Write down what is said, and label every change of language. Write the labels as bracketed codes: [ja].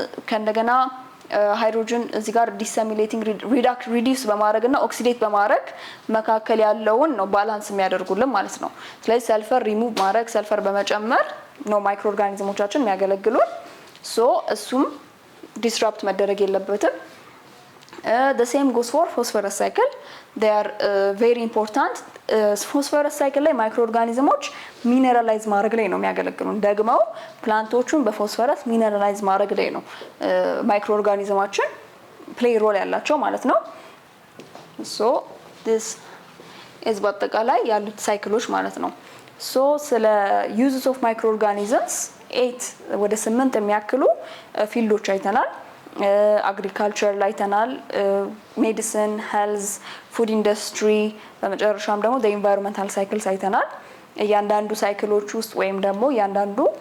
[am] ከእንደገና ሃይድሮጅን እዚህ ጋር ዲሰሚሌቲንግ ሪዲዩስ በማድረግ እና ኦክሲዴት በማድረግ መካከል ያለውን ነው ባላንስ የሚያደርጉልን ማለት ነው። ስለዚህ ሰልፈር ሪሙቭ ማድረግ ሰልፈር በመጨመር ነው ማይክሮ ኦርጋኒዝሞቻችን የሚያገለግሉን ሶ እሱም disrupt መደረግ የለበትም። [en] The same goes for phosphorus cycle. They are very important. [am] phosphorus cycle ላይ ማይክሮ ኦርጋኒዝሞች ሚነራላይዝ ማድረግ ላይ ነው የሚያገለግሉን። ደግመው ፕላንቶቹን በፎስፈረስ ሚነራላይዝ ማድረግ ላይ ነው ማይክሮ ኦርጋኒዝማችን ፕሌይ ሮል ያላቸው ማለት ነው። [en] so this is [am] በአጠቃላይ ያሉት ሳይክሎች ማለት ነው። so ስለ [en] uses of microorganisms [am] 8 ወደ 8 የሚያክሉ ፊልዶች አይተናል። አግሪካልቸር ላይ አይተናል፣ ሜዲሲን፣ ሄልዝ፣ ፉድ ኢንዱስትሪ፣ በመጨረሻም ደግሞ [en] the environmental cycles [am] አይተናል። እያንዳንዱ ሳይክሎች ውስጥ ወይም ደግሞ እያንዳንዱ